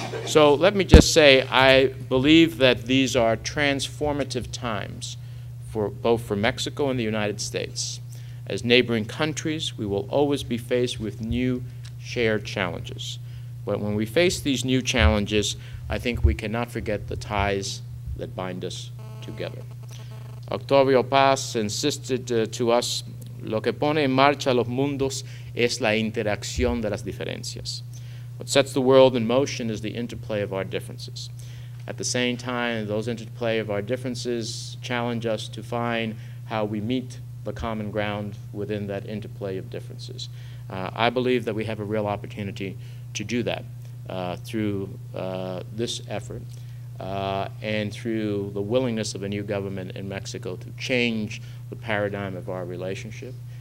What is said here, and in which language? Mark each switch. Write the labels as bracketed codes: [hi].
[en] So let me just say, I believe that these are transformative times both for Mexico and the United States. As neighboring countries, we will always be faced with new shared challenges. But when we face these new challenges, I think we cannot forget the ties that bind us together. Octavio Paz insisted to us, [es] lo que pone en marcha los mundos es la interacción de las diferencias. [en] What sets the world in motion is the interplay of our differences. At the same time, those interplay of our differences challenge us to find how we meet the common ground within that interplay of differences. I believe that we have a real opportunity to do that through this effort and through the willingness of a new government in Mexico to change the paradigm of our relationship.